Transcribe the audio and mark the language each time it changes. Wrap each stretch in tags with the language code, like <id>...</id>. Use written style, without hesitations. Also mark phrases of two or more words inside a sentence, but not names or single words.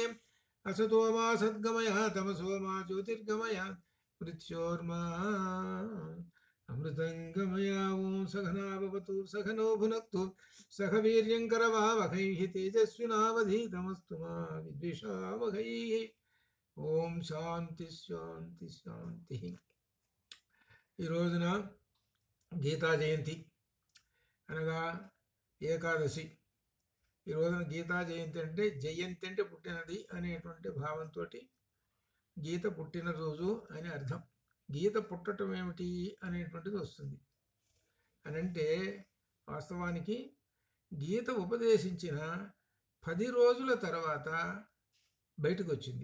<sa>असतो मा सद्गमय तमसो मा ज्योतिर्गमय मृत्योर्मा अमृतंगमय. ओं सघना भवतु सघनो भुनक्तु सह वीर्यंकरवावहैः तेजस्विनावधीतमस्तु मा विद्विषावहैः. ओं शांति शांति शांति.</sa> <te>ఈ రోజున గీతా జయంతి అనగా ఏకాదశి. ఈ రోజున గీతా జయంతి అంటే జయంతి అంటే పుట్టినది అనేటువంటి భావంతో గీత పుట్టినరోజు అని అర్థం. గీత పుట్టడం ఏమిటి అనేటువంటిది వస్తుంది అని అంటే వాస్తవానికి గీత ఉపదేశించిన 10 రోజుల తర్వాత బయటకు వచ్చింది.</te>